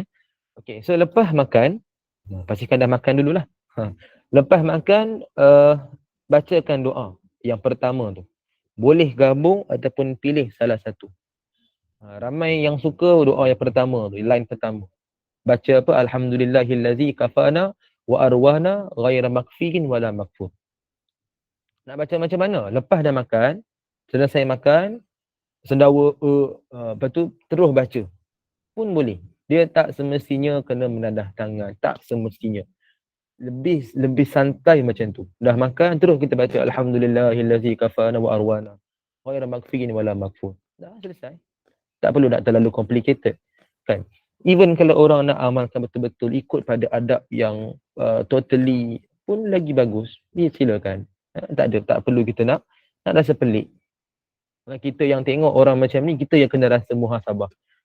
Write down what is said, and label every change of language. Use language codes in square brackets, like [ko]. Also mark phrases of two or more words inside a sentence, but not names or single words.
[ms] Okey, so lepas makan, pastikan dah makan dululah. Lepas makan, bacakan doa yang pertama tu. Boleh gabung ataupun pilih salah satu. Ramai yang suka doa yang pertama tu, line pertama. Baca apa? [ar] الحمد لله الذي كفانا وأروانا غير مكفي ولا مكفور. [ms] Nak baca macam mana? Lepas dah makan, selesai makan, sendawa lepas tu terus baca. Pun boleh. Dia tak semestinya kena menadah tangan, tak semestinya. Lebih santai macam tu. Dah makan terus kita baca [ar] الحمد لله الذي كفانا وأروانا غير مكفي ولا مكفور. [ms] Dah selesai. Tak perlu nak terlalu complicated. Kan? Even kalau orang nak amalkan betul-betul ikut pada adab yang totally pun lagi bagus, silakan. Tak perlu kita nak rasa pelik. Kita yang tengok orang macam ni, kita yang kena rasa muhasabah.